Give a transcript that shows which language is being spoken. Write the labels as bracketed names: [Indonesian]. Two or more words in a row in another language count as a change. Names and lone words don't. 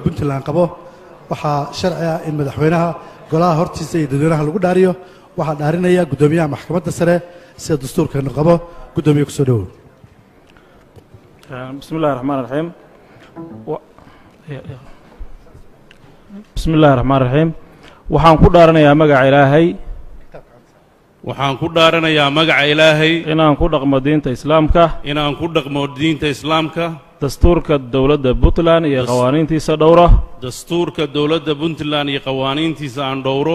[Somali] Puntland qabo waxa sharci ah in madaxweynaha golaha hortiisa iyo dadweynaha lagu dhaariyo waxa dhaarinaya gudoomiyaha maxkamadda sare sida dastuurka qabo gudoomiye ku soo dhaw [Arabic] بسم الله الرحمن الرحيم بسم الله الرحمن الرحيم [Somali] waxaan ku dhaaranayaa magaca ilaahay waxaan ku dhaaranayaa magaca ilaahay inaan ku dhaqmo diinta islaamka inaan ku dhaqmo diinta islaamka dastuurka dawladda Puntland iyo qawaaniintiisa dhowro dastuurka dawladda Puntland iyo qawaaniintiisa aan dhowro